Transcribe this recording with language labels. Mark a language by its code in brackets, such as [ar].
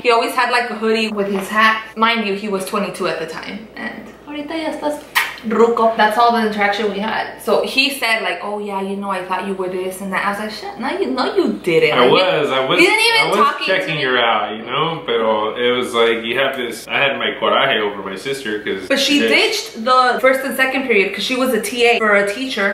[en] He always had like a hoodie with his hat. Mind you, he was 22 at the time. [es] And ahorita ya estás ruco. [en] That's all the interaction we had. So he said like, oh yeah, you know, I thought you were this and that. I was like, shit, no, you didn't. I was checking her out, you know, pero it was like, you have this, I had my coraje over my sister because... But she ditched the first and second period because she was a TA for a teacher.